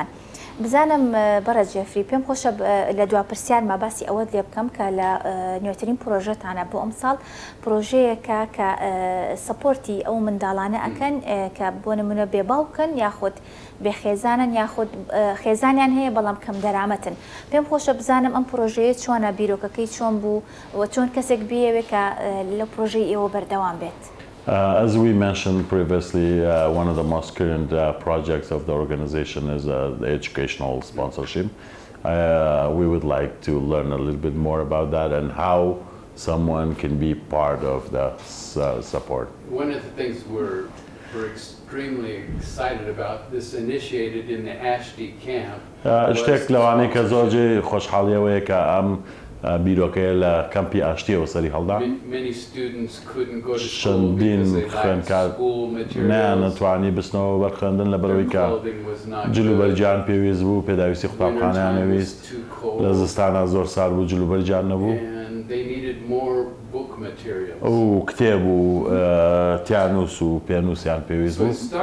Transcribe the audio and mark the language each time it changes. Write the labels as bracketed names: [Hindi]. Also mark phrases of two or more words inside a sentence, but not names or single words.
[Central Kurdish] بزانم بەڕێز جێفری پێم خۆشە لە دوا پرسیارمە باسی ئەوەت لێ بکەم کە لە نوێترین پرۆژەتانە بۆ ئەم ساڵ پرۆژەیەکە کە سەپۆرتی ئەو منداڵانە ئەکەن کە بۆ نمونە بێباوکن یاخود بێخێزانن یاخود خێزانیان هەیە بەڵام کەم دەرامەتن. پێم خۆشە بزانم ئەم پرۆژەیە چۆنە بیرۆکەکەی چۆن بوو و چۆن کەسێک بیەوێت کە لە پرۆژەی ئێوە بەردەوام بێت. [English] As we mentioned previously, one of the most current projects of the organization is the educational sponsorship. We would like to learn a little bit more about that and how someone can be part of the support. One of the things we're extremely excited about, this initiated in the Ashti camp. [Central Kurdish] اشتێک لەوانەیە کە زۆرجێ خۆشحاڵیەوەیە کە ئەم بیرۆکەیە لە کەمپی ئاشتیەوە سەری هەڵدا چەندین خوێندکار نەتوانی بستنەوە بەرخێندن لە بەرەوەی کە جلوبەرجیان پێویست بوو پێداویستی قوتابخانەیان نەویست لە زستانە زۆر سارد بوو جلوبەرجیان نەبوو و کتێب و تیانوس و پێنووسیان پێویست بوو